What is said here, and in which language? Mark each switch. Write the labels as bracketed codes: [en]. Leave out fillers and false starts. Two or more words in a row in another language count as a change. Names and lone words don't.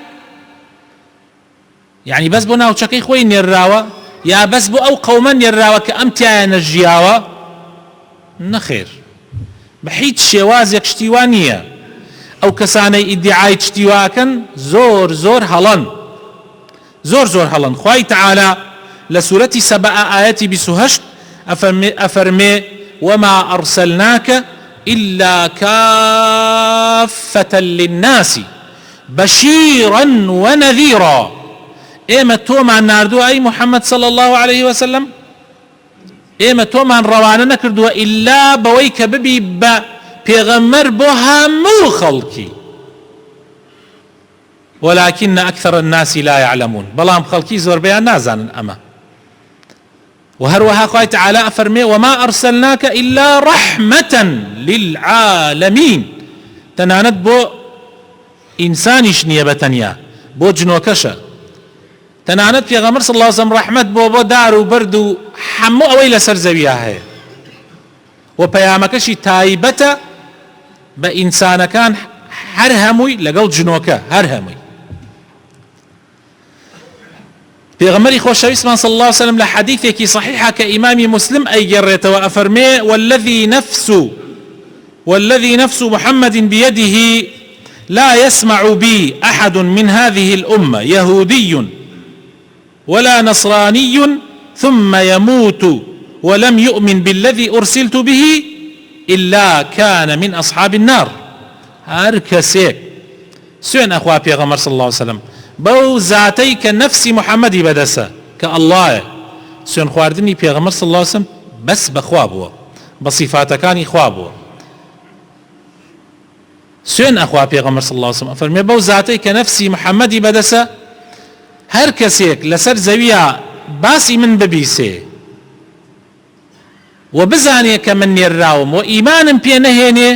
[ckb] يعني بەس بۆ ناوچەکەی خۆی نێرراوە یا بەس بۆ ئەو قەومە نێرراوە کە ئەم تایانە ژیاوە نەخێر بە هیچ شێوازێک شتیوان نییە ئەو کەسانەی ئیدعای شتیواکەن زۆر هەڵن خوای تعالی لە سورەتی سەبە ئاەتی 28 ئەفەرمێ [ar] وما أرسلناك إلا كافة للناس بشيرا ونذيرا [ckb] ئێمە تۆمان ناردووە ئەی محەممەد [ar] صلى الله عليه وسلم [ckb] ئێمە تۆمان ڕەوانە نەکردووە ئیلا بەوەی کە ببی بە پێغەمبەر بۆ هەموو خەڵکی [ar] ولكن أكثر الناس لا يعلمون [ckb] بەڵام خەڵکی زۆربەیان نازانن ئەمە وهروها خوای تعالی ئەفەرمێ [ar] وما أرسلناك إلا رحمة للعالمين [ckb] تەنانەت بۆ ئینسانیش نییە بەتەنیا بۆ جنۆکەشە تەنانەت پێغەمبەر [ar] صلی الله عليه وسلم [ckb] ڕەحمەت بۆ دار و بەرد و هەموو ئەوەی لەسەر زەویە هەیە و پەیامەکەشی تایبەتە بە ئینسانەکان هەر هەمووی لەگەڵ جنۆکە هەر هەمووی پێغەمبەری خۆشەویستمان [ar] صلی الله عليه وسلم [ckb] لە حەدیثێکی صحیحە کە ئیمامی مسلم ئەیگەڕێتەوە ئەفەرمێ [ar] والذي نفس محمد بيده لا يسمع بي أحد من هذه الأمة يهودي ولا نصراني ثم يموت ولم يؤمن بالذي أرسلت به إلا كان من أصحاب النار [ckb] هر کەسێک سوێن ئەخوا پێغەمبەر [ar] صلی الله عليه وسلم [ckb] بەو زاتەی کە نەفسی محەممەدی بەدەسە کە ئەڵڵایە سوێن خواردنی پێغەمبەر [ar] صلی الله عليه وسلم [ckb] بەس بەخوا بووە بە صیفاتەکانی خوا بووە سوێن ئەخوا پێغەمبەر [ar] صلی الله عليه وسلم [ckb] ئەفەرمێ بەو زاتەی کە نەفسی محەممەدی بەدەسە هەر کەسێک لەسەر زەویە باسی من ببیسێ و بزانێ کە من نێرراوم و ئیمانم پێ نەهێنێ